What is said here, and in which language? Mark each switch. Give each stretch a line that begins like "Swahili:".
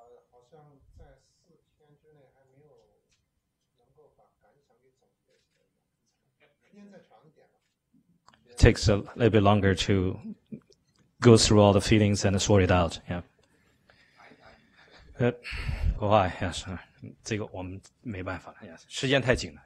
Chinese: 好像在4天之内还没有能够把感想给总结起来，时间再长一点吧。
English: It takes a little bit longer to go through all the feelings and sort it out. Yeah.
Chinese: 不会，这个我们没办法，时间太紧了。